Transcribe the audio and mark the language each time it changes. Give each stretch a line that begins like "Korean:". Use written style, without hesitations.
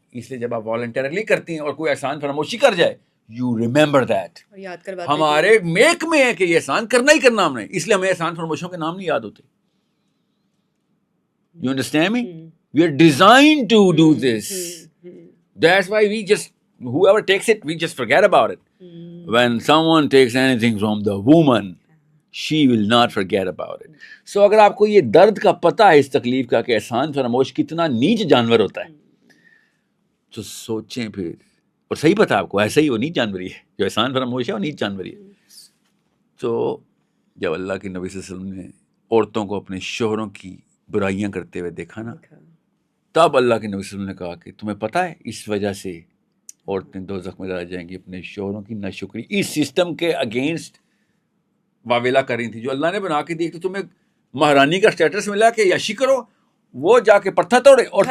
Urdu: اس لیے جب آپ والنٹرلی کرتی ہیں اور کوئی احسان فراموشی کر جائے,
English: You remember that.
Urdu: ہمارے میک میں ہے کہ یہ احسان کرنا ہی کرنا ہم نے, اس لیے ہمیں احسان فراموشوں کے نام نہیں یاد ہوتے.
English: You understand me, we are designed to do this. That's why we just, whoever takes it, we just forget about it. When someone takes anything from the woman, she will not forget about it.
Urdu: So اگر آپ کو یہ درد کا پتہ ہے اس تکلیف کا کہ احسان فراموش کتنا نیچ جانور ہوتا ہے, تو سوچیں پھر, اور صحیح پتہ آپ کو ایسا ہی وہ نیچ جانوری ہے, جو احسان فراموش ہے وہ نیچ جانوری ہے. تو جب اللہ کے نبی صلی اللہ علیہ وسلم نے عورتوں کو اپنے شوہروں کی برائیاں کرتے ہوئے دیکھا نا, تب اللہ کے نبی صلی اللہ علیہ وسلم نے کہا کہ تمہیں پتہ ہے اس وجہ سے عورتیں دوزخ میں جائیں گی اپنے شوہروں کی ناشکری, اس سسٹم کے اگینسٹ واویلا کر رہی تھی جو اللہ نے بنا کے دی. تو تمہیں مہارانی کا اسٹیٹس ملا کہ یشی کرو, وہ جا کے پتھر توڑے, اور